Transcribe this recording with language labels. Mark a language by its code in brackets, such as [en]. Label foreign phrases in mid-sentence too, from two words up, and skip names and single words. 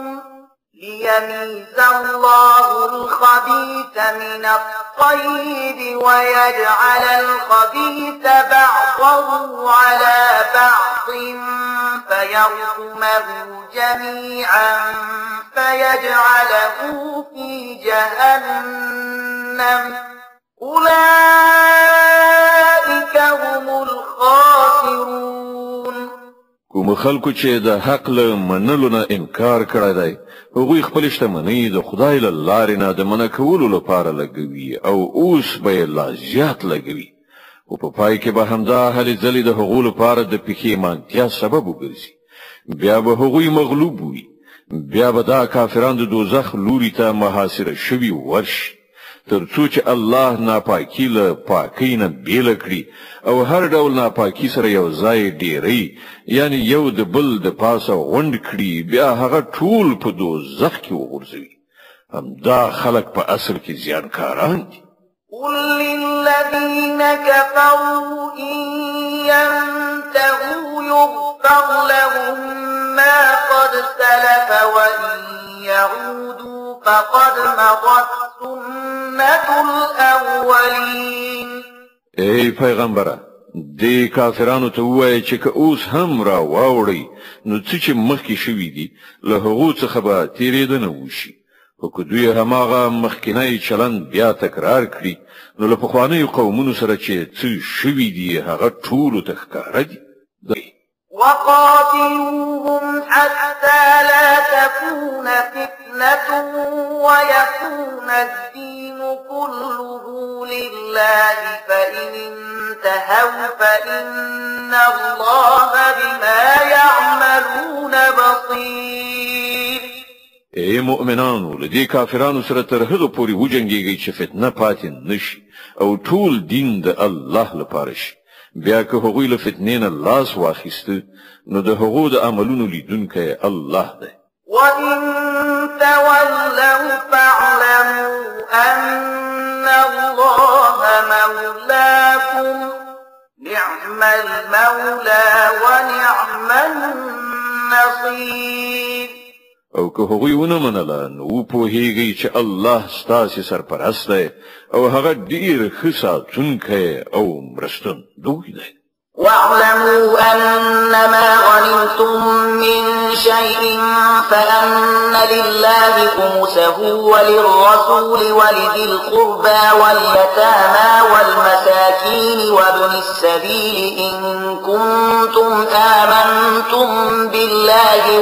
[ar] ليميز الله الخبيث من الطيب ويجعل الخبيث بعضه على بعض فيركمه جميعا فيجعله في جهنم أولئك هم الخاسرون. [ps] کوم خلکو چې د حق له منلو نه انکار کړی دی، هغوی خپل شتمنۍ د خدای له لارې نه د منع کولو لپاره لګوي او اوس به یې لا زیات لګوي، او په پای کې به همدا هلې ځلې د هغو لپاره د پښیمانتیا سبب وګرځي. بیا به هغوی مغلوب وي، بیا به دا کافران د دوزخ لوري ته محاصره شوي ورشي، تر څو چې الله ناپاکي له پاکۍ نه بیله کړي او هر ډول ناپاکي سره یو ځای ډیری، یعنی یو د بل د پاسه غونډ کړي، بیا هغه ټول په دوزخ کې وغورځوي. همدا خلک په اصل کې زیانکاران دي. [ar] قل للذين كفروا إن ينتهوا يغفر لهم ما قد سلف وإن يعودوا فقد مضت سنة الأولين. [ps] ای پیغمبره، دې کافرانو ته وایي چې که اوس هم را واوړي نو څه چې مخکې شوي دي له هغو څخه به تېرېدنه وشي، خو که دوی هماغه مخکینی چلند بیا تکرار کړي نو له پخوانیو قومونو سره چې څه شوي دي هغه ټولو ته ښکاره دي. [ar] وقاتلوهم حتى لا تكون فتنة ويكون الدين كله لله فإن انتهوا فإن الله بما يعملون بصير. [ps] ای مؤمنانو، له دې کافرانو سره تر هغه پورې وجنګېږئ چې فتنه پاتې نشي او ټول دین د الله لپاره شي. بیا که هغوی له فتنې نه لاس واخیسته نو د هغو د عملونو لیدونکی الله دی. [ar] وَإِن تَوَلَّوْا فَاعْلَمُوا أَنَّ اللَّهَ مَوْلَاكُمْ نِعْمَ الْمَوْلَى وَنِعْمَ النَّصِيرُ. [ps] او که هغوی ونه منله نو وپوهیږئ چې الله ستاسې سرپرست دی او هغه ډېر ښه ساتونکی او مرستندوی دی. [ar] واعلموا أنما غنمتم من شيء فأن لله خمسه وللرسول ولذي القربى واليتامى والمساكين وابن السبيل إن كنتم آمنتم بالله